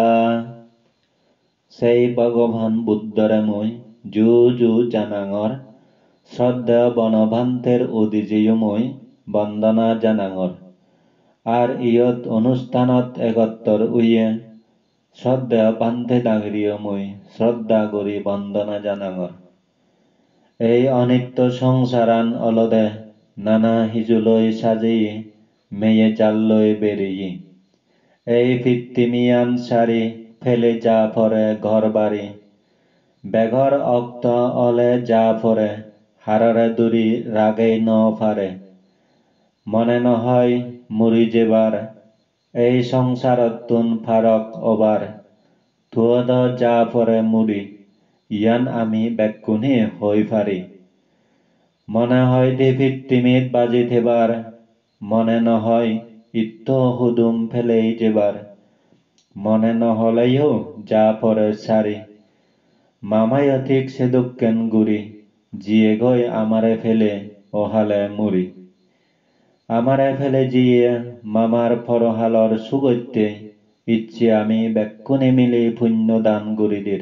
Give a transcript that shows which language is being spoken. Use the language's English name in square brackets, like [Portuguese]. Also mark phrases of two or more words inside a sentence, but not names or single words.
[Chakma] সেই ভগবান বুদ্ধরে মই যু জানাঙর শ্রদ্ধা বনভান্তের উদিজিও মই বন্দনা জানাঙর। আর ইয়ত অনুষ্ঠানত একত্তর উইয়ে শ্রদ্ধা পান্থে দাগরিও মই শ্রদ্ধা করি বন্দনা জানাঙর। এই অনিত্য সংসারান অলদে নানা হিজুলৈ সাজি মেয়ে জাল্লৈ বেরিয়ে। এই পৃথিবীয়ান সারি ফেলে যা পরে ঘর বাড়ি। বেঘর অক্ত অলে যা পরে হাররে দূরি রাগেই ন পারে। মনে নহয় মুরি যেবার এই সংসারতুন ফারক অবার। থুয়দ যা পরে মুরি ইয়ান আমি বেকুনি হই পারি। মনে হয় দি পৃথিবীত বাজি থেবার মনে নহয় ইত্য হুদুম ফেলেই যেবার। মনে নহলেও যা পরে সারি মামায় ঠিক সে দুঃখেন গুরি। জিয়ে গই আমারে ফেলে ওহালে মুরি। আমারে ফেলে জিয়ে মামার পরহালর সুগত্যে ইচ্ছে আমি বেকুনি মিলি পুণ্য দান গুরিদের।